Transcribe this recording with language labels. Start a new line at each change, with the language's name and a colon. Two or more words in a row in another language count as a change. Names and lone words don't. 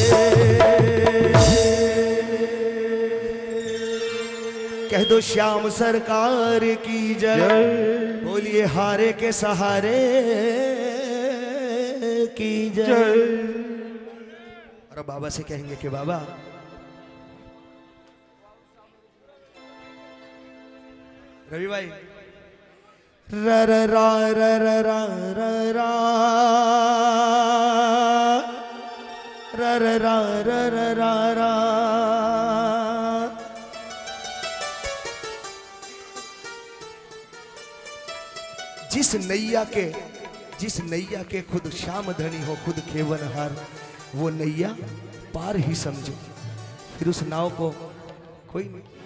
Hindi: कह दो श्याम सरकार की जय, बोलिए हारे के सहारे की जय। और बाबा से कहेंगे कि बाबा रवि भाई र र रा र र रा र रा र र रा र र रा रा। जिस नैया के खुद श्याम धनी हो, खुद खेवनहार, वो नैया पार ही समझो, फिर उस नाव को कोई नहीं।